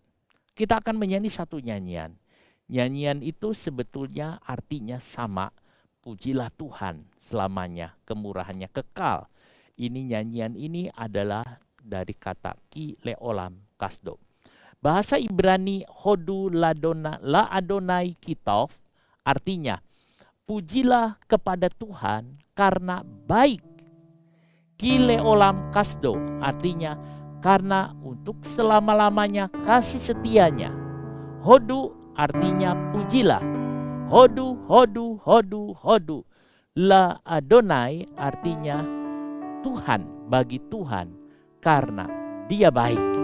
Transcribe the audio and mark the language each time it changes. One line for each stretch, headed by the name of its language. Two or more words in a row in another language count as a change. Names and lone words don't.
Indonesian: Kita akan menyanyi satu nyanyian. Nyanyian itu sebetulnya artinya sama. Pujilah Tuhan selamanya, kemurahannya kekal. Ini nyanyian ini adalah dari kata
Hebrew: כי לעולם חסדו.
Indonesian: Bahasa Ibrani
Hebrew: הודו לאדוני כי טוב
Indonesian: artinya pujilah kepada Tuhan karena baik.
Hebrew: כי לעולם חסדו
Indonesian: artinya karena untuk selama-lamanya kasih setianya. Hodu artinya pujilah.
Hebrew: הודו, הודו, הודו, הודו. לאדוני
Indonesian: artinya Tuhan, bagi Tuhan karena dia baik.